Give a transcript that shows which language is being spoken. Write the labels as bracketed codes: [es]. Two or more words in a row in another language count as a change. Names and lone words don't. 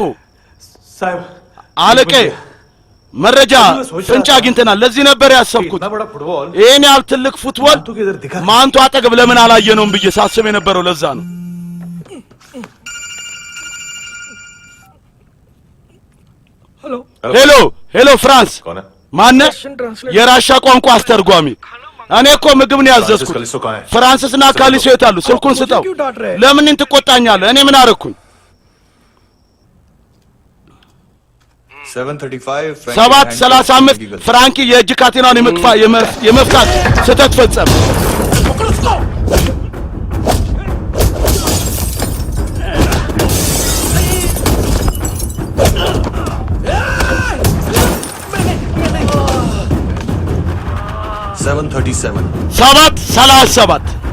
[hi] साहब [am] አለቃዬ መረጃ ፍንጭ አግኝተናል። ለዚህ ነበር ያሰብኩት። [hi] इतना बड़ा फुटबॉल [am] ይሄን ያህል ትልቅ ፉትቦል [hi] मानतू के इधर दिखा। [am] ማንቱ አጠገብ ለምን አላየነውም ብዬ ሳስብ የነበረው ለዛ ነው። [hi] हेलो [am] ሄሎ ሄሎ፣ ፍራንስ [hi] कौन है? [am] ማነ? [en] Russian translator. [am] የራሻ ቋንቋ አስተርጓሚ። እኔ እኮ ምግብ ነው ያዘዝኩት። [hi] कलिसो कहाँ है? [am] ፍራንስና ካሊሶ የት አሉ? ስልኩን ስጠው። [hi] क्यों डांट रहे हैं? [am] ለምን ትቆጣኛለህ? እኔ ምን አደረኩኝ? [hi] 7:35 [am] 7:35 ፍራንኪ የእጅ ካቴናውን የመፍታት ስህተት ፈጸመ። ሰባት 37